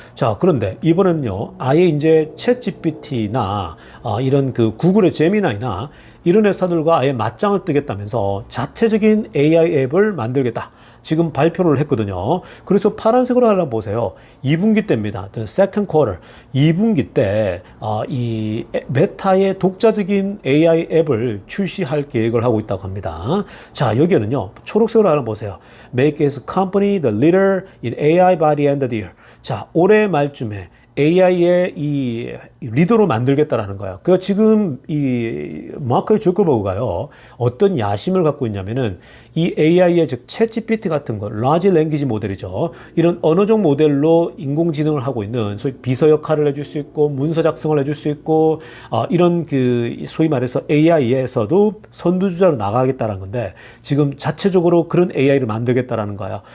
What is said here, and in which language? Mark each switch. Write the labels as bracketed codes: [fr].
[ko] 자, 그런데 이번에는요, 아예 이제 챗GPT나 이런 그 구글의 제미나이나 이런 회사들과 아예 맞짱을 뜨겠다면서 자체적인 AI 앱을 만들겠다. 지금 발표를 했거든요. 그래서 파란색으로 하나 보세요. 2분기 때입니다. [en] The second quarter. [ko] 2분기 때, 이 메타의 독자적인 AI 앱을 출시할 계획을 하고 있다고 합니다. 자, 여기에는요, 초록색으로 하나 보세요. [en] Make its company the leader in AI by the end of the year. [ko] 자, 올해 말쯤에 AI의 이 리더로 만들겠다라는 거예요. 그 지금 이 마크 주커버그가요, 어떤 야심을 갖고 있냐면은 이 AI의 즉 챗GPT 같은 거, 라지 랭귀지 모델이죠. 이런 언어적 모델로 인공지능을 하고 있는 소위 비서 역할을 해줄 수 있고 문서 작성을 해줄 수 있고 이런 그 소위 말해서 AI에서도 선두주자로 나가겠다라는 건데, 지금 자체적으로 그런 AI를 만들겠다라는 거예요.